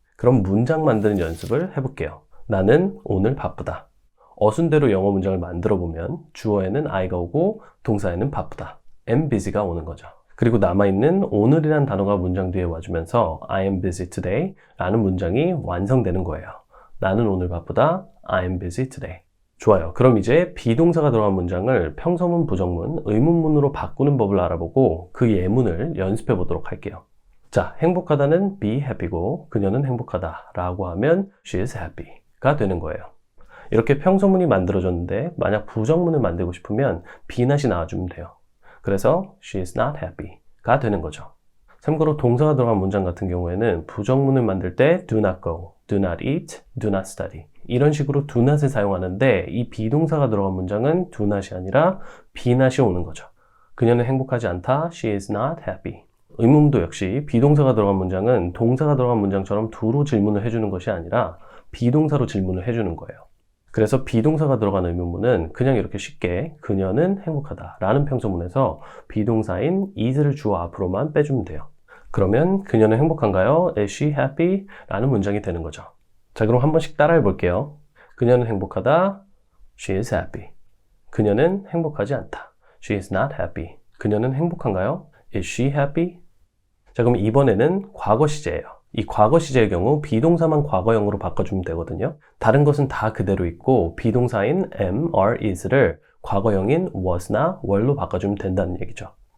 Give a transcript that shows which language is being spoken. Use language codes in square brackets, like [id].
[ko] 그럼 문장 만드는 연습을 해볼게요. 나는 오늘 바쁘다. 어순대로 영어 문장을 만들어 보면 주어에는 I가 오고 동사에는 바쁘다, am busy가 오는 거죠. 그리고 남아있는 오늘이란 단어가 문장 뒤에 와주면서 [en] I am busy today [ko] 라는 문장이 완성되는 거예요. 나는 오늘 바쁘다, [en] I am busy today. [ko] 좋아요. 그럼 이제 비동사가 들어간 문장을 평서문, 부정문, 의문문으로 바꾸는 법을 알아보고 그 예문을 연습해 보도록 할게요. 자, 행복하다는 be happy고 그녀는 행복하다 라고 하면 [en] she is happy [ko] 가 되는 거예요. 이렇게 평서문이 만들어졌는데 만약 부정문을 만들고 싶으면 be not이 나와주면 돼요. 그래서 [en] she is not happy [ko] 가 되는 거죠. 참고로 동사가 들어간 문장 같은 경우에는 부정문을 만들 때 do not go, do not eat, do not study 이런 식으로 do not을 사용하는데 이 비동사가 들어간 문장은 do not이 아니라 be not이 오는 거죠. 그녀는 행복하지 않다, [en] she is not happy. [ko] 의문문도 역시 비동사가 들어간 문장은 동사가 들어간 문장처럼 do로 질문을 해주는 것이 아니라 비동사로 질문을 해주는 거예요. 그래서 비동사가 들어간 의문문은 그냥 이렇게 쉽게 그녀는 행복하다 라는 평서문에서 비동사인 is를 주어 앞으로만 빼주면 돼요. 그러면 그녀는 행복한가요? [en] Is she happy? 라는 문장이 되는 거죠. [ko] 자, 그럼 한 번씩 따라해 볼게요. 그녀는 행복하다, [en] she is happy. [ko] 그녀는 행복하지 않다, [en] she is not happy. [ko] 그녀는 행복한가요? [en] Is she happy? [ko] 자, 그럼 이번에는 과거 시제예요. 이 과거 시제의 경우 비동사만 과거형으로 바꿔주면 되거든요. 다른 것은 다 그대로 있고 비동사인 am, are, is를 과거형인 was나 were로 바꿔주면 된다는 얘기죠.